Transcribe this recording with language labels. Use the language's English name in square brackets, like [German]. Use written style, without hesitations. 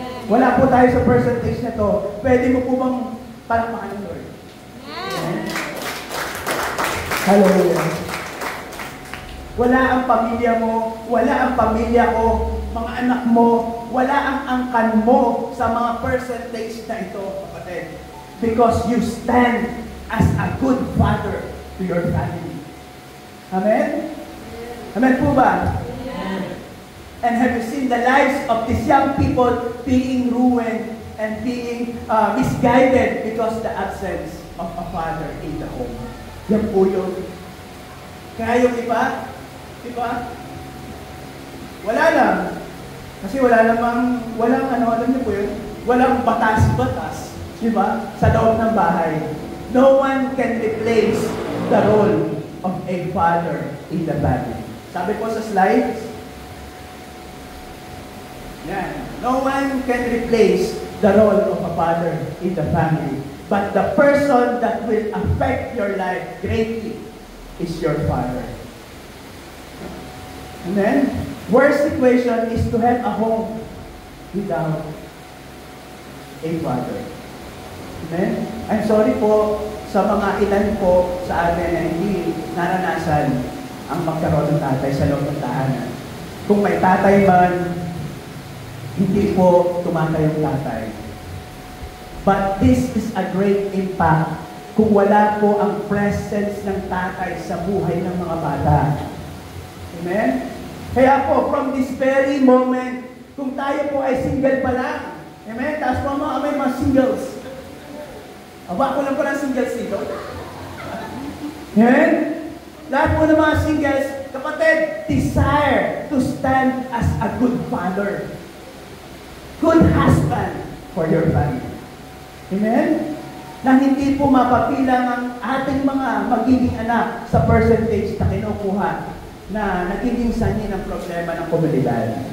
[Filipino] Wala po tayo sa percentage na to. Pwede mo po bang palakpakan ng Lord? Amen? Hallelujah. Wala ang pamilya mo, wala ang pamilya ko, mga anak mo, wala ang angkan mo sa mga percentage na ito, kapatid. [English] Because you stand as a good father to your family. Amen? [Filipino] Amen po ba? [English] And have you seen the lives of these young people being ruined and being misguided because the absence of a father in the home? [Filipino] Yan po yun. Kaya yung iba, wala lang. Kasi wala namang, walang alam niyo po yun, walang batas-batas, di ba? Sa loob ng bahay. [English] No one can replace the role of a father in the family. [Filipino] Sabi po sa slides, yan. [English] No one can replace the role of a father in the family. But the person that will affect your life greatly is your father. Amen? Worst situation is to have a home without a father. Amen? I'm sorry [Filipino] po sa mga ilan po sa atin na hindi naranasan ang magkaroon ng tatay sa loob ng tahanan. Kung may tatay man, hindi po tumatay yung tatay. [English] But this is a great impact [Filipino] kung wala po ang presence ng tatay sa buhay ng mga bata. Amen? Kaya po, from this very moment, kung tayo po ay single pa lang, amen? Tapos po may mga singles. Aba, ko lang po ng singles dito. [English] Amen? [Filipino] Lahat po ng mga singles, kapatid, [English] desire to stand as a good father. Good husband for your family. Amen? [Filipino] Na hindi po mapapilang ang ating mga magiging anak sa percentage na kinukuha na nagiging sanhi ng problema ng komunidad.